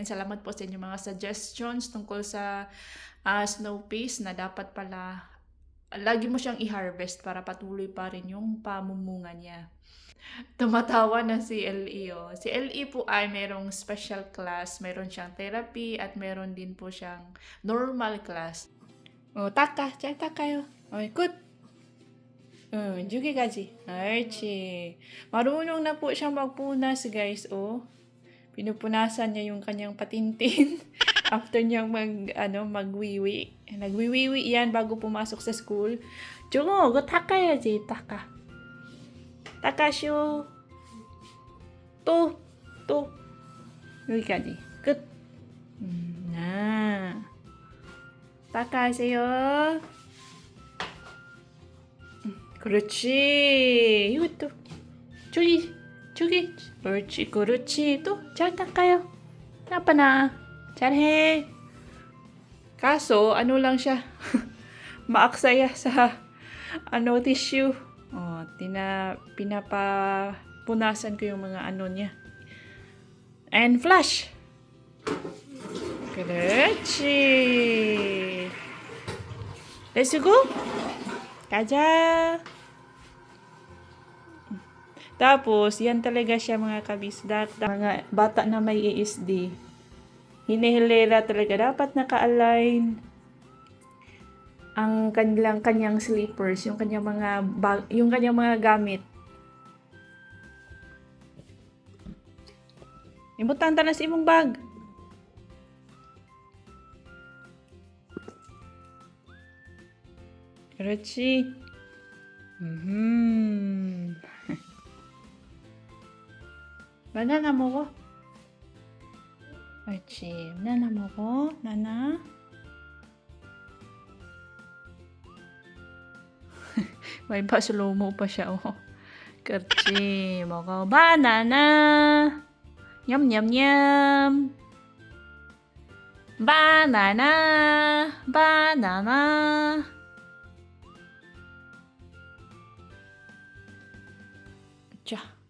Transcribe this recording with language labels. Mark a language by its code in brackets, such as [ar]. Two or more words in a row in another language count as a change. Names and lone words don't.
[tl] Salamat po sa inyong mga suggestions tungkol sa snow peas na dapat pala, lagi mo siyang i-harvest para patuloy pa rin yung pamumunga niya. Tumatawa na si LE. Si LE po ay merong special class, meron siyang therapy at meron din po siyang normal class. Taka, [ko] 잘 닦아요. Good. 여기까지. [tl] Archie. Marunong na po siyang magpunas, guys. Pinupunasan niya yung kanyang patintin after niyang magwiwi. Nagwiwiwi yan bago pumasok sa school. [ko] 저거 닦아야지, 닦아. 닦아쇼. 또. 여기까지. 끝. 닦아주세요. 그렇지. 이것도. 저기. 그렇지. 또 잘 닦아요. 아빠 나. 잘해. [tl] Kaso, lang siya. Maaksaya sa tissue. Pinapapunasan ko yung mga niya. [en] And flush. 그렇지. Let's go. [ko] 가자. [tl] Tapos, yan talaga siya mga kabisdak. Mga bata na may ASD. Hinihilera talaga. Dapat naka-align ang kanyang slippers, yung kanyang mga gamit. [ceb] Imutan ta na sa imong bag. [ko] 그렇지. 바나나 먹어. 그렇지. 바나나 먹어. 나나. [tl] May pa-slow-mo pa siya, [ko] 그렇지. 먹어. 바나나. 냠냠냠. 바나나. 자.